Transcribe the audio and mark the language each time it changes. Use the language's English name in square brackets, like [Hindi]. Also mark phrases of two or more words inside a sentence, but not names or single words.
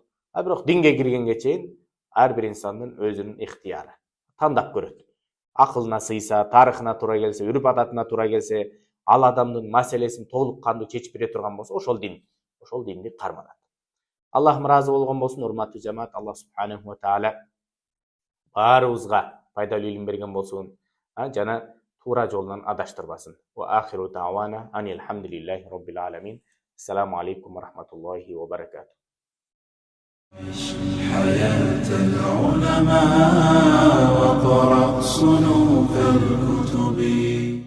[Kyrgyz] А бирок динге киргенге чейин ар бир инсандын өзүнүн ыктыяры. Тандап көрөт. Акылына сыйса, тарыхына туура келсе, үрүп адатына туура келсе, ал адамдын маселесин толук кандуу чечип бере турган болсо, ошол динди карманат. Аллахым ыраазы болгон болсун, урматтуу жамаат. [Arabic] الله سبحانه وتعالى [Kyrgyz] баарыбызга пайдалуу илим берген болсун, жана туура жолдон адаштырбасын. [Arabic] وآخر دعوانا أن الحمد لله رب العالمين. السلام عليكم ورحمة الله وبركاته. عش حياة العلماء وقرأ صنوف الكتب.